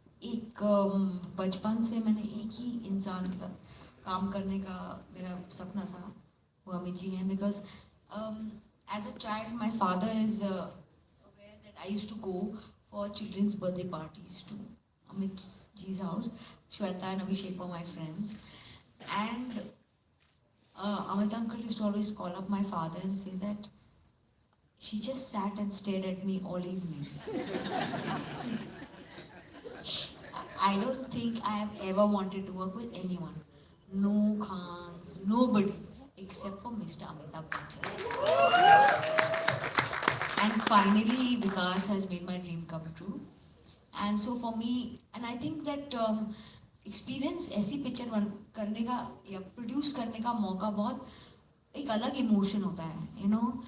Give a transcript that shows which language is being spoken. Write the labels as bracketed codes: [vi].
[hi] एक बचपन से मैंने एक ही इंसान के साथ काम करने का मेरा सपना था, वो अमित जी हैं. [en] Because as a child my father is aware that I used to go for children's birthday parties to Amit ji's house. Shweta and Abhishek were my friends, and Amit uncle used to always call up my father and say that she just sat and stared at me all evening. I don't think I have ever wanted to work with anyone. No Khans, nobody, except for Mr. Amitabh Bachchan. And finally Vikas has made my dream come true. And so for me, and I think that experience [hi] ऐसी picture करने का या produce करने का मौका बहुत एक अलग इमोशन होता है, [en] you know.